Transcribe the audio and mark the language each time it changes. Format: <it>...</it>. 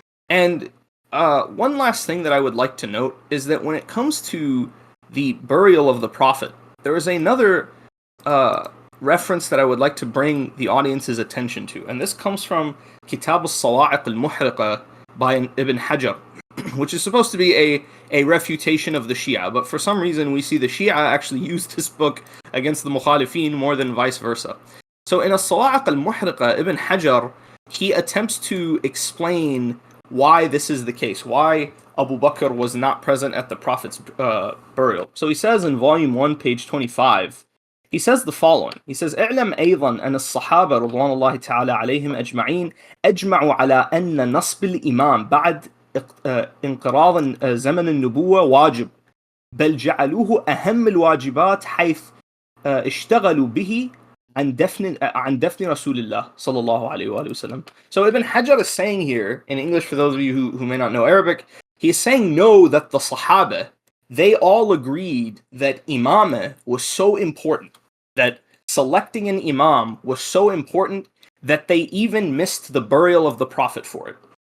<en>And one last thing that I would like to note is that when it comes to the burial of the Prophet, there is another reference that I would like to bring the audience's attention to, and this comes from Kitab al-Sawa'iq al-Muhriqa by Ibn Hajar, which is supposed to be a refutation of the Shia, but for some reason we see the Shia actually use this book against the Mukhalifin more than vice versa. So in al-Sawa'iq al-Muhriqa, Ibn Hajar, he attempts to explain why this is the case, why Abu Bakr was not present at the Prophet's burial. So he says in volume 1, page 25, he says the following. He says,</en> <ar>اعلم أيضا أن الصحابة رضوان الله تعالى عليهم أجمعين أجمعوا على أن نصب الإمام بعد انقراض زمن النبوة واجب بل جعلوه أهم الواجبات حيث اشتغلوا به عن دفن رسول الله صلى الله عليه وآله وسلم.</ar> <en>So Ibn Hajar is saying here, in English for those of you who may not know Arabic, he is saying no, that the Sahaba, they all agreed that Imamah was so important, that selecting an Imam was so important that they even missed the burial of the Prophet for it.</en>